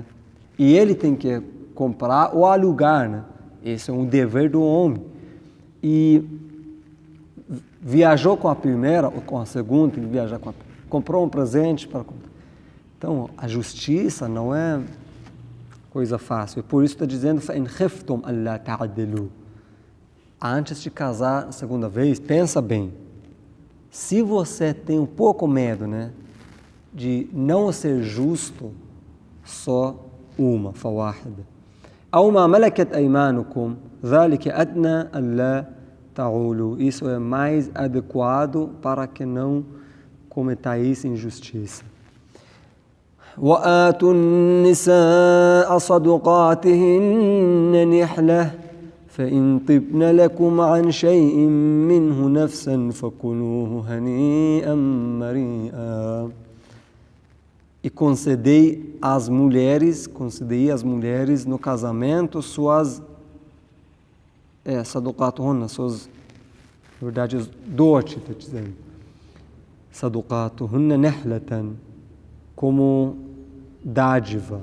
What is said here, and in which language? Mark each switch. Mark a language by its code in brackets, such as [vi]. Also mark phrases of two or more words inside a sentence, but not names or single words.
[pt] E ele tem que comprar ou alugar, né? Esse é um dever do homem. E viajou com a primeira ou com a segunda, tem que viajar com a primeira. Comprou um presente para comprar. Então, a justiça não é coisa fácil. Por isso está dizendo, [ar] فَإِنْ خِفْتُمْ أَلَّا تَعْدِلُوا. [pt] Antes de casar a segunda vez, pensa bem. Se você tem um pouco medo, né, de não ser justo, só uma, [ar] فَوَاحِدًا. أو ما ملكت أيمانكم ذلك أدنى ألا تعولوا. [pt] Isso é mais adequado para que não cometais injustiça. [ar] وآتوا النساء صدقاتهن نحلة فإن طبن لكم عن شيء منه نفسا فكلوه هنيئا مريئا. [pt] E concedei às mulheres no casamento suas sadaqatuhunna, suas, na verdade, os dote, está dizendo. [ar] صدقاتهن نحلة, [pt] como dádiva.